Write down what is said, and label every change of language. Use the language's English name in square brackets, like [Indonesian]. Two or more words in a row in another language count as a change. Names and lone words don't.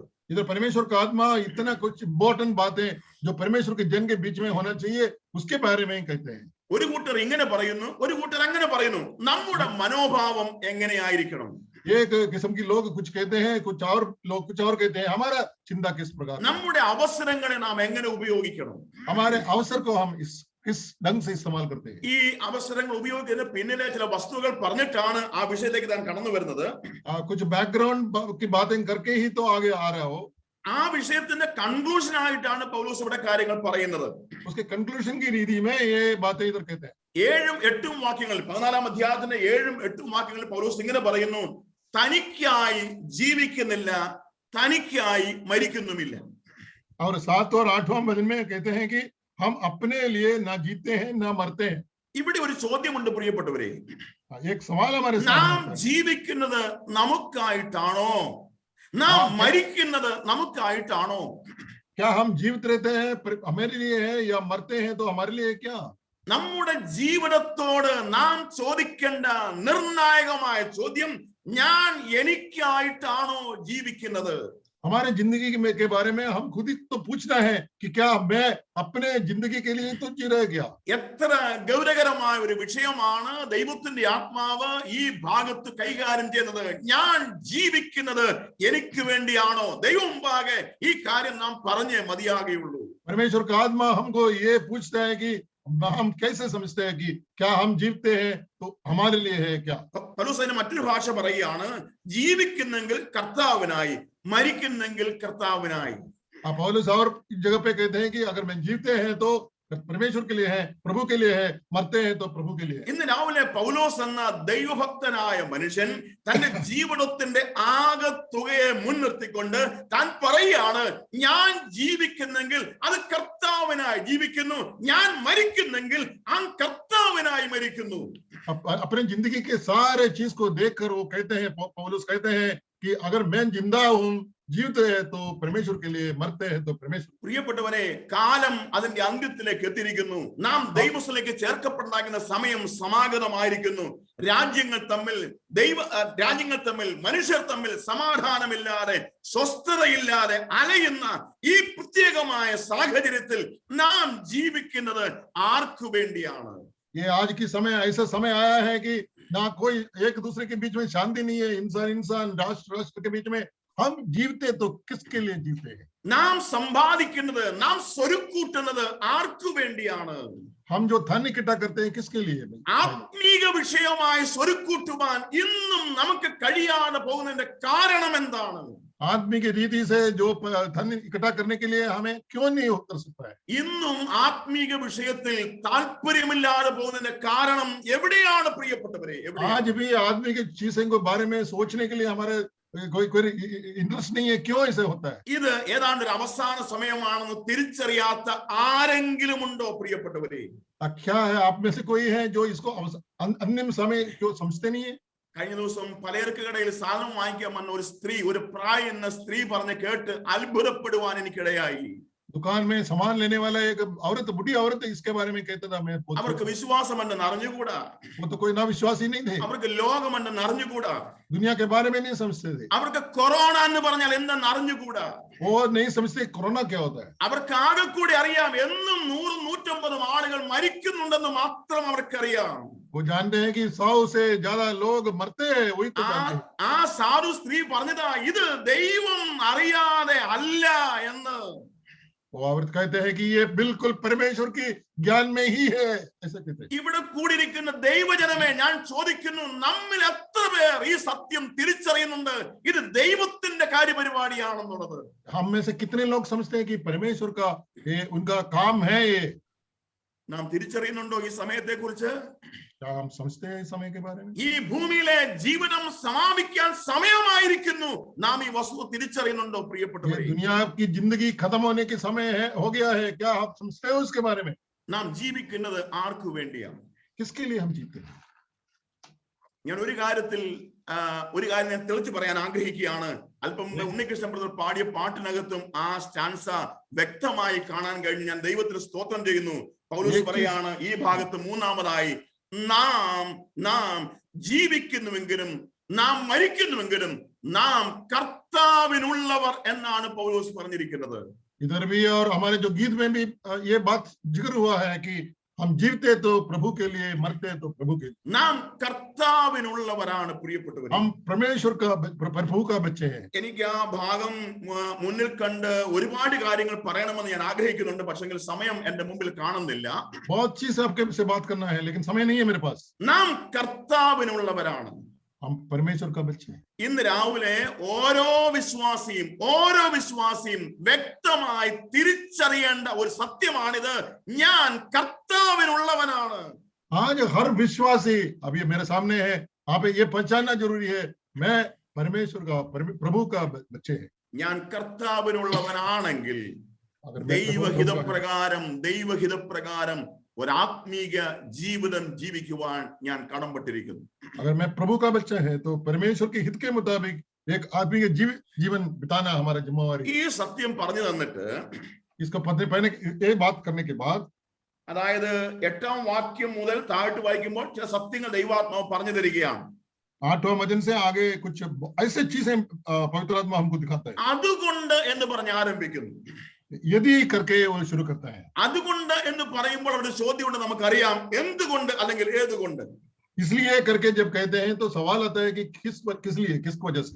[Hindi] इधर परमेश्वर का आत्मा इतना कुछ इम्पोर्टेंट बातें जो परमेश्वर के जन के बीच में होना चाहिए उसके बारे में कहते हैं. [Malayalam] ഒരു കൂട്ടർ ഇങ്ങനെ പറയുന്നു, ഒരു കൂട്ടർ അങ്ങനെ പറയുന്നു. നമ്മുടെ മനോഭാവം എങ്ങനെയായിരിക്കണം? [Hindi] एक किस्म की लोग कुछ कहते हैं, कुछ और लोग कुछ और कहते हैं. हमारा चिंता किस प्रकार, [Malayalam] നമ്മുടെ അവസരങ്ങളെ നാം എങ്ങനെ ഉപയോഗിക്കണം? [Hindi] हमारे अवसर को हम किस ढंग से इस्तेमाल करते हैं. [Malayalam] ഈ അവസരങ്ങൾ ഉപയോഗിക്കുന്ന പിന്നിലെ ചില വസ്തുക്കൾ പറഞ്ഞിട്ടാണ് ആ വിഷയത്തിലേക്ക് താൻ കടന്നു വരുന്നത്. [Hindi] कुछ बैकग्राउंड की बातें करके ही तो आगे आ रहा हो. [Malayalam] ആ വിഷയത്തിന്റെ കൺക്ലൂഷൻ ആയിട്ടാണ് പൗലോസ് ഇവിടെ കാര്യങ്ങൾ പറയുന്നത്. [Hindi] उसके कंक्लूजन की रीति में ये बातें इधर कहते हैं. [Malayalam] 7-8 വാക്യങ്ങൾ, 14-ാം അധ്യായത്തിന്റെ 7-8 വാക്യങ്ങളിൽ പൗലോസ് ഇങ്ങനെ പറയുന്നു, തനിക്കായി ജീവിക്കുന്നില്ല, തനിക്കായി മരിക്കുന്നുമില്ല. [Hindi] और 7 और 8वां वचन में कहते हैं कि हम अपने लिए ना जीते हैं ना मरते हैं. [Malayalam] ഇവിടെ ഒരു ചോദ്യമുണ്ട് പ്രിയപ്പെട്ടവരെ. [Hindi] एक सवाल हमारे [Malayalam] നാം [Hindi] सामने. [Malayalam] ജീവിക്കുന്നത് നമുക്കായിട്ടാണോ, നാം മരിക്കുന്നത് നമുക്കായിട്ടാണോ? [Hindi] क्या हम जीवित रहते हैं हमारे लिए है या मरते हैं तो हमारे लिए क्या? [Malayalam] നമ്മുടെ ജീവിതത്തോട് നാം ചോദിക്കേണ്ട നിർണായകമായ ചോദ്യം, ഞാൻ എനിക്കായിട്ടാണോ ജീവിക്കുന്നത്? [Hindi] हमारे जिंदगी के बारे में हम खुद ही तो पूछना है कि क्या मैं अपने जिंदगी के लिए तो जी रहे क्या? [Malayalam] എത്ര ഗൗരവകരമായ ഒരു വിഷയമാണ് ദൈവത്തിന്റെ ആത്മാവ് ഈ ഭാഗത്ത് കൈകാര്യം ചെയ്യുന്നത്. ഞാൻ ജീവിക്കുന്നത് എനിക്ക് വേണ്ടിയാണോ? ദൈവം മുമ്പാകെ ഈ കാര്യം നാം പറഞ്ഞേ മതിയാകുകയുള്ളൂ. [Hindi] परमेश्वर का आत्मा हमको ये पूछता है कि हम कैसे समझते हैं कि क्या हम जीवते हैं तो हमारे लिए है क्या? [Malayalam] പൗലോസ് അതിന് മറ്റൊരു ഭാഷ പറയുകയാണ്, ജീവിക്കുന്നെങ്കിൽ കർത്താവിനായി, മരിക്കുന്നെങ്കിൽ കർത്താവിനായി. [Hindi] पौलुस और जगह पे कहते हैं कि अगर मैं जीवते हैं तो परमेश्वर के लिए है, प्रभु के लिए है, मरते हैं तो प्रभु के लिए. [Malayalam] ഇന്ന് രാവിലെ പൗലോസ് എന്ന ദൈവഭക്തനായ മനുഷ്യൻ തന്റെ ജീവിതത്തിന്റെ ആകത്തുകയെ മുൻനിർത്തിക്കൊണ്ട് താൻ പറയുകയാണ്, ഞാൻ ജീവിക്കുന്നെങ്കിൽ അത് കർത്താവിനായി ജീവിക്കുന്നു, ഞാൻ മരിക്കുന്നെങ്കിൽ ആ കർത്താവിനായി മരിക്കുന്നു. [Hindi] अपने जिंदगी के सारे चीज को देखकर वो कहते हैं, पौलुस कहते हैं कि अगर मैं जिंदा हूं, जीवित है तो परमेश्वर के लिए, मरते हैं तो परमेश्वर. [Malayalam] പ്രിയപ്പെട്ടവരെ, കാലം അതിന്റെ അന്ത്യത്തിലേക്ക് എത്തിയിരിക്കുന്നു. നാം ദൈവത്തിലേക്ക് ചേർക്കപ്പെടാകുന്ന സമയം സമാഗതമായിരിക്കുന്നു. രാജ്യങ്ങൾ തമ്മിൽ മനുഷ്യർ തമ്മിൽ സമാധാനമില്ലാതെ, സ്വസ്ഥതയില്ലാതെ അലയുന്ന ഈ പ്രത്യേകമായ സാഹചര്യത്തിൽ നാം ജീവിക്കുന്നത് ആർക്കു വേണ്ടിയാണ്? [Hindi] ये आज की समय ऐसा समय आया है कि ना कोई एक दूसरे के बीच में शांति नहीं है. इंसान राष्ट्र के बीच में हम जीवते तो किसके लिए जीवते हैं? [Malayalam] നാം സമ്പാദിക്കുന്നത്, നാം സ്വരുക്കൂട്ടുന്നത് ആർക്കു വേണ്ടിയാണ്? [Hindi] हम जो धन इकट्ठा करते हैं किसके लिए? [Malayalam] ആത്മീക വിഷയമായി സ്വരുക്കൂട്ടുവാൻ ഇന്നും നമുക്ക് കഴിയാതെ പോകുന്നതിന്റെ കാരണം എന്താണ്? [Hindi] आदमी की रीति से जो धन इकट्ठा करने के लिए हमें क्यों नहीं उतर सकता है? [Malayalam] ഇന്നും ആത്മീക വിഷയത്തിൽ താല്പര്യമില്ലാതെ പോകുന്നതിന്റെ കാരണം എവിടെയാണ് പ്രിയപ്പെട്ടവരെ? [Hindi] आज भी आदमी की चीजों के बारे में सोचने के लिए हमारे कोई इंटरेस्ट नहीं है. क्यों ऐसे होता है? [Malayalam] ഇത് ഏതാണ്ട് ഒരു അവസാന സമയമാണെന്ന് തിരിച്ചറിയാത്ത ആരെങ്കിലും ഉണ്ടോ പ്രിയപ്പെട്ടവരെ? [Hindi] क्या है आप में से कोई है जो इसको अंतिम समय जो समझते नहीं है? [Malayalam] കഴിഞ്ഞ ദിവസം പലചരക്ക് കടയിൽ സാധനം വാങ്ങിക്കാൻ വന്ന ഒരു പ്രായ എന്ന സ്ത്രീ പറഞ്ഞ് കേട്ട് അത്ഭുതപ്പെടുവാൻ എനിക്കിടയായി. [Hindi] दुकान में सामान लेने वाला एक औरत, बुढ़ी औरत इसके बारे में कहता था, मैं [Malayalam] അവർക്ക് വിശ്വാസമെന്ന് അറിഞ്ഞുകൂടാ, [Hindi] वो तो कोई ना विश्वासी नहीं थे, [Malayalam] അവർക്ക് ലോകമെന്ന് അറിഞ്ഞുകൂടാ, [Hindi] दुनिया के बारे में नहीं समझते थे, [Malayalam] അവർക്ക് കൊറോണ എന്ന് പറഞ്ഞാൽ എന്തെന്ന് അറിഞ്ഞുകൂടാ, [Hindi] वो नहीं समझते कोरोना क्या होता है। [Malayalam] അവർക്ക് ആകെ കൂടി അറിയാം എന്നും 100-150 ആളുകൾ മരിക്കുന്നുണ്ടെന്ന് മാത്രം അവർക്കറിയാം. [Hindi] वो जानते हैं कि 100 से ज्यादा लोग मरते हैं, वही तो जानते हैं। [Malayalam] ആ സാധു സ്ത്രീ പറഞ്ഞതാ ഇത് ദൈവം അറിയാതെ അല്ല എന്ന്. [Hindi] वो औरत कहते हैं कि ये बिल्कुल परमेश्वर की ज्ञान में ही है, ऐसा कहते हैं। [Malayalam] ഇവിടെ കൂടിയിരിക്കുന്ന ദൈവജനമേ, ഞാൻ ചോദിക്കുന്നു, നമ്മിൽ എത്ര പേർ ഈ സത്യം തിരിച്ചറിയുന്നുണ്ട് ഇത് ദൈവത്തിന്റെ കാര്യപരിപാടിയാണെന്നുള്ളത്? [Hindi] हम में से कितने लोग समझते हैं कि परमेश्वर का ये उनका काम है ये? [Malayalam] നാം തിരിച്ചറിയുന്നുണ്ടോ ഈ സമയത്തെ കുറിച്ച്? [Hindi] क्या हम समझते हैं इस समय के बारे में? [Malayalam] ഈ ഭൂമിയിലെ ജീവനം സമാപിക്കാൻ സമയമായിരിക്കുന്നു. നാം ഈ വസ്തുത തിരിച്ചറിയുന്നുണ്ടോ [Hindi] ये [Malayalam] പ്രിയപ്പെട്ടവരെ? [Hindi] दुनिया की जिंदगी खत्म होने के समय है, हो गया है, क्या आप समझते हो उसके बारे में? [Malayalam] നാം ജീവിക്കുന്നത് ആർക്കു വേണ്ടിയാണ്? [Hindi] किसके लिए हम जीते हैं? [Malayalam] ഞാൻ ഒരു കാര്യം ഞാൻ തെളിച്ചു പറയാൻ ആഗ്രഹിക്കുകയാണ്. അല്പം മുമ്പ് ഉണ്ണികൃഷ്ണൻ ബ്രദർ പാടിയ പാട്ടിനകത്തും ആ സ്റ്റാൻസ വ്യക്തമായി കാണാൻ കഴിഞ്ഞു. ഞാൻ ദൈവത്തിന് സ്തോത്രം ചെയ്യുന്നു. പൗലോസ് പറയാണ് ഈ ഭാഗത്ത് മൂന്നാമതായി, നാം ജീവിക്കുന്നുവെങ്കിലും നാം മരിക്കുന്നുവെങ്കിലും നാം കർത്താവിനുള്ളവർ എന്നാണ് പൗലോസ് പറഞ്ഞിരിക്കുന്നത്. [Hindi] इधर भी और हमारे जो गीत में भी ये बात जिक्र हुआ है कि हम जीवते तो प्रभु के लिए, मरते तो प्रभु के लिए। [Malayalam] നാം കർത്താവിനുള്ളവരാണ് പ്രിയപ്പെട്ടവർ. [Hindi] हम परमेश्वर का, प्रभु का बच्चे हैं। [Malayalam] എനിക്ക് ആ ഭാഗം മുന്നിൽ കണ്ട് ഒരുപാട് കാര്യങ്ങൾ പറയണമെന്ന് ഞാൻ ആഗ്രഹിക്കുന്നുണ്ട്. പക്ഷെങ്കിൽ സമയം എന്റെ മുമ്പിൽ കാണുന്നില്ല. [Hindi] बहुत चीज आपके से बात करना है, लेकिन समय नहीं है मेरे पास। [Malayalam] നാം കർത്താവിനുള്ളവരാണ്. [Hindi] हम परमेश्वर का बच्चे हैं। [Malayalam] ഇന്ന് രാവിലെ ഓരോ വിശ്വാസിയും വ്യക്തമായി തിരിച്ചറിയേണ്ട ഒരു സത്യമാണിത്. ഞാൻ കർത്താവിനുള്ളവനാണ്. [Hindi] आज हर विश्वासी, अब ये मेरे सामने है, आप ये पहचानना जरूरी है, मैं परमेश्वर का, प्रभु का बच्चे हैं। [Malayalam] ഞാൻ കർത്താവിനുള്ളവനാണെങ്കിൽ [Hindi] अगर मैं प्रभु का- [Malayalam] ദൈവഹിതപ്രകാരം ഒരു ആത്മീക ജീവിതം ജീവിക്കുവാൻ ഞാൻ കടംപെട്ടിരിക്കുന്നു. [Hindi] अगर मैं प्रभु का बच्चा है तो परमेश्वर के हित के मुताबिक एक आदमी के जीवन बिताना हमारा जिम्मेवारी। [Malayalam] ഈ സത്യം പറഞ്ഞു തന്നിട്ട് [Hindi] इसको पहले ये बात करने के बाद, [Malayalam] അതായത് 8ാം വാക്യം മുതൽ താഴോട്ട് വായിക്കുമ്പോൾ ചില സത്യങ്ങൾ ദൈവാത്മാവ് പറഞ്ഞു തരികയാണ്. [Hindi] 8वें वचन से आगे कुछ ऐसे चीजें पवित्र आत्मा हमको दिखाता है। [Malayalam] അതുകൊണ്ട് എന്ന് പറഞ്ഞ് ആരംഭിക്കുന്നു. [Hindi] यदि करके वो शुरू करता है। [Malayalam] അതുകൊണ്ട് എന്ന് പറയുമ്പോൾ അവിടെ ചോദ്യമുണ്ട്. നമുക്കറിയാം എന്തുകൊണ്ട് അല്ലെങ്കിൽ ഏതുകൊണ്ട്. [Hindi] इसलिए करके जब कहते हैं तो सवाल आता है कि किस लिए, किस वजह से।